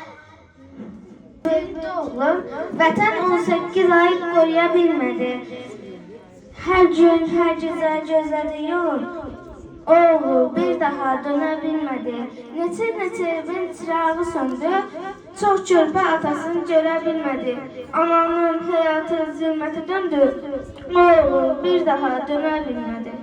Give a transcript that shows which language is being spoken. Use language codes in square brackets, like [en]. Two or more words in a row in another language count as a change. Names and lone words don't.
[az] Sevdi oğlum, vətən 18 ay qoruya bilmədi. Hər gün, hər gecə gözlədi yol. [tr] Oğlu bir daha döne bilmedi. [az] Neçə evin çırağı söndü. Çok körpə atasını göre bilmedi. [tr] Ananın hayatı zülmete döndü. Oğlu bir daha döne bilmedi.